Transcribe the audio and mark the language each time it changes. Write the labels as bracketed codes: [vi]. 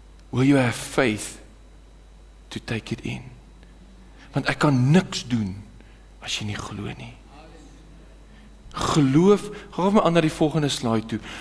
[en] Will you have faith to take it in? [af] Want ek kan niks doen as jy nie glo nie. Geloof, gaan my aan na die volgende slide toe.